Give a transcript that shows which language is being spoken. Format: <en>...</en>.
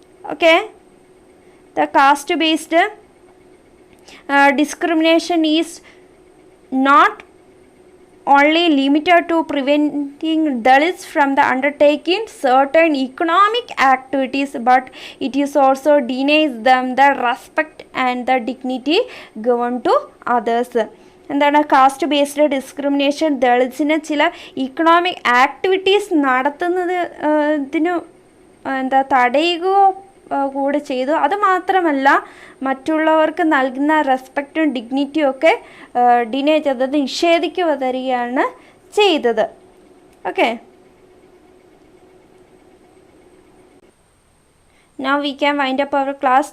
<en>Okay, the caste based discrimination is not only limited to preventing Dalits from the undertaking certain economic activities, but it is also denies them the respect and the dignity given to others.</en> <ml>എന്താണ് caste based discrimination? ദളിത്സിന് ചില economic activities നടത്തുന്നത് ഇതിന് തടയുകയോ കൂടെ ചെയ്തു. അതുമാത്രമല്ല മറ്റുള്ളവർക്ക് നൽകുന്ന റെസ്പെക്റ്റും ഡിഗ്നിറ്റിയും ഒക്കെ ഡിനേ ചെയ്തത്, നിഷേധിക്കുക തരികയാണ് ചെയ്തത്.</ml> <en>Okay, now we can wind up our class.</en>